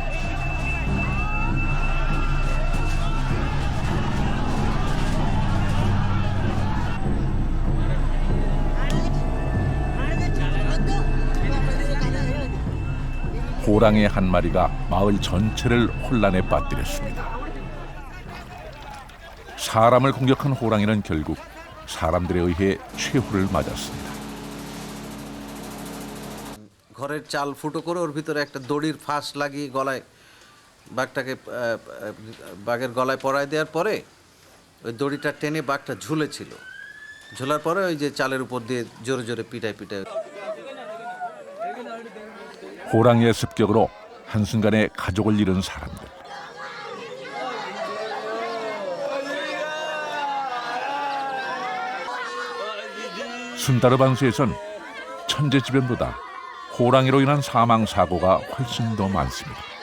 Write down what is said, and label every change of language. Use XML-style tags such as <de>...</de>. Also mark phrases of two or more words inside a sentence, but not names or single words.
<ko>호랑이 한 마리가 마을 전체를 혼란에 빠뜨렸습니다. 사람을 공격한 호랑이는 결국 사람들에 의해 최후를 맞았습니다.</ko> <bn>ঘরের চাল ফুটো করে ওর ভিতরে একটা দড়ির ফাঁস লাগিয়ে গলায় বাঘটাকে বাঘের গলায় পরায় দেওয়ার পরে ওই দড়িটা টেনে বাঘটা ঝুলেছিল, ঝোলার পরে ওই যে চালের উপর দিয়ে জোরে জোরে পিটায় পিটায়।</bn> <ko>호랑이의 습격으로 한순간에 가족을 잃은 사람들. 순다르반스에선 천재지변보다 호랑이로 인한 사망 사고가 훨씬 더 많습니다.</ko>